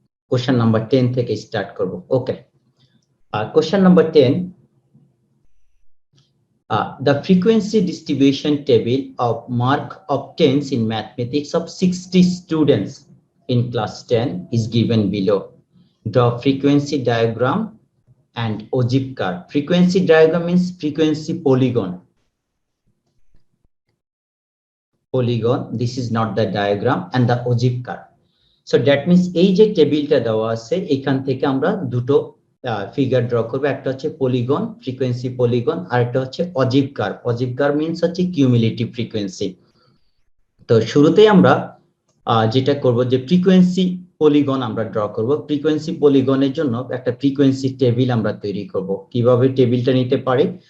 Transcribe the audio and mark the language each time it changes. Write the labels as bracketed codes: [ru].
[en] question number 10 [bn] থেকে start করব ওকে [en] question number 10 the frequency distribution table of mark obtains in mathematics of 60 students in class 10 is given below. Draw frequency diagram and ogive curve. Frequency diagram means frequency polygon. Polygon, this is not the diagram, and the ogive curve. So that means [bn] এই যে টেবিলটা দেওয়া আছে এখান থেকে আমরা দুটো figure draw করব একটা হচ্ছে পলিগন ফ্রিকোয়েন্সি পলিগন আর একটা হচ্ছে অজিভ কার্ভ অজিভ কার্ভ মিন্স হচ্ছে কিউমুলেটিভ ফ্রিকোয়েন্সি তো শুরুতেই আমরা যেটা করব যে ফ্রিকোয়েন্সি পলিগন আমরা ড্র করব ফ্রিকোয়েন্সি পলিগনের জন্য একটা ফ্রিকোয়েন্সি টেবিল আমরা তৈরি করব কিভাবে টেবিলটা নিতে পারি